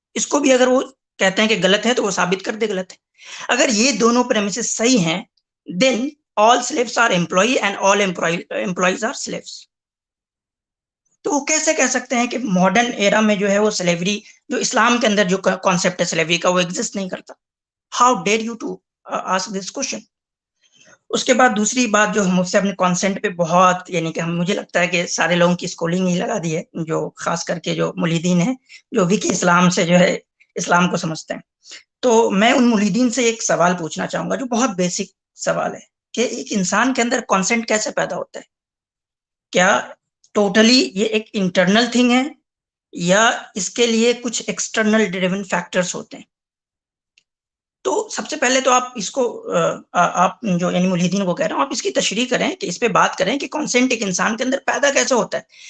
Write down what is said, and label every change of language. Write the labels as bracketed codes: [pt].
[ur] اس کو بھی اگر وہ کہتے ہیں کہ غلط ہے تو وہ ثابت کر دے غلط ہے. اگر یہ دونوں پریمیسز صحیح ہیں [en] then all slaves are employee and all employees are slaves. [ur] تو وہ کیسے کہہ سکتے ہیں کہ ماڈرن ایرا میں جو ہے وہ سلیوری، جو اسلام کے اندر جو کانسیپٹ ہے سلیوری کا، وہ ایگزسٹ نہیں کرتا. [en] How dare you to ask this question. [ur] اس کے بعد دوسری بات جو ہم اس سے اپنے کانسنٹ پہ بہت، یعنی کہ مجھے لگتا ہے کہ سارے لوگوں کی اسکولنگ ہی لگا دی ہے، جو خاص کر کے جو ملحدین ہیں جو وکی اسلام سے جو ہے اسلام کو سمجھتے ہیں. تو میں ان ملحدین سے ایک سوال پوچھنا چاہوں گا جو بہت بیسک سوال ہے کہ ایک انسان کے اندر کانسنٹ کیسے پیدا ہوتا ہے؟ کیا ٹوٹلی یہ ایک انٹرنل تھنگ ہے یا اس کے لیے کچھ ایکسٹرنل ڈریون فیکٹرز ہوتے ہیں؟ تو سب سے پہلے تو آپ اس کو آپ جو یعنی ملحدین کو کہہ رہا ہوں، آپ اس کی تشریح کریں کہ اس پہ بات کریں کہ کانسنٹ ایک انسان کے اندر پیدا کیسے ہوتا ہے.